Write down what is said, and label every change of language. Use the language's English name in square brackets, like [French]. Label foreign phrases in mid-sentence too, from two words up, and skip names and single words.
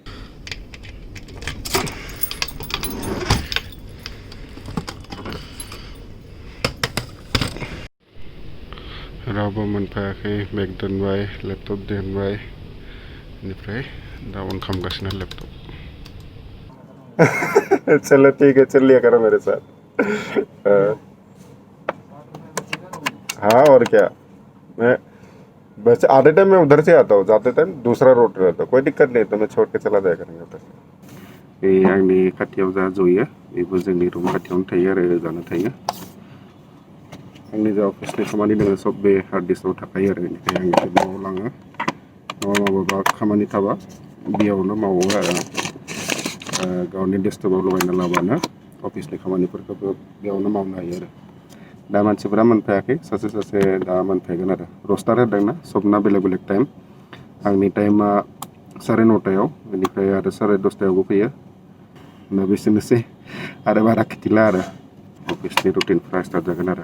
[Bodo] रावबो मोनफायाखै बेग दोनबाय लेपटप दोनबाय बेनिफ्राय दा अन खालामगासिनो लेपटप [Hindi] चलो ठीक है चल लिया करो मेरे साथ हाँ और क्या मैं वैसे आधे टाइम मैं उधर से आता हूँ जाते टाइम दूसरा रोड रहता है कोई दिक्कत नहीं तो मैं छोड़ के चला जाया करेंगे उधर से [Bodo] आंनि खाथियाव जा जयो बेबो जोंनि रुम खाथियावनो थायो आरो जानो थायो आंनि जा अफिसनि खामानि दङ सब बे [English] hard diskआव [Bodo] थाखायो आरो बेनिखायनो आं एसे न'आव लाङो माबा खामानि थाबा बेयावनो मावो आरो गावनि डेस्कटपआव लगायना लाबानो अफिसनि खामानिफोरखौबो बेयावनो मावनो हायो आरो दा मानसिफोरा मोनफायाखै सासे दा मोनफैगोन आरो रस्टार होदोंना सबना बेलेग टाइम आंनि टाइमा 9:30 बेनिफ्राय आरो 10:30 फैयो दा बेसेनोसै आरो बारा खिथिला आरो अफिसनि रुटिनफ्रा स्टार्ट जागोन आरो